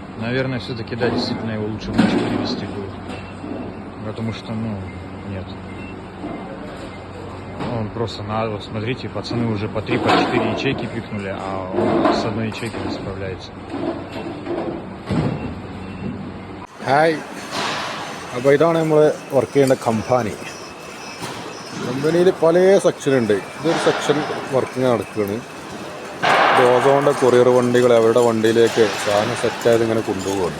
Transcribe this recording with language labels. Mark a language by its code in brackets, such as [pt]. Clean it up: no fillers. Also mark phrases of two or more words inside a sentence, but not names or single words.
[ru] Наверное, все-таки, да, действительно, его лучше в ночь перевести будет. Потому что, нет. Он просто надо, вот смотрите, пацаны уже по 3-4 ячейки пикнули, а он с одной ячейкой не справляется. [ml] ഹായ്, അപ്പോൾ ഇതാണ് നമ്മൾ വർക്ക് ചെയ്യുന്ന കമ്പനിയിൽ പല സെക്ഷനുണ്ട്. ഇതൊരു [en] section working [ml] നടക്കുകയാണ്. ഓസോണിൻ്റെ കൊറിയർ വണ്ടികൾ അവരുടെ വണ്ടിയിലേക്ക് സാധനം സെറ്റായത് ഇങ്ങനെ കൊണ്ടുപോകുകയാണ്.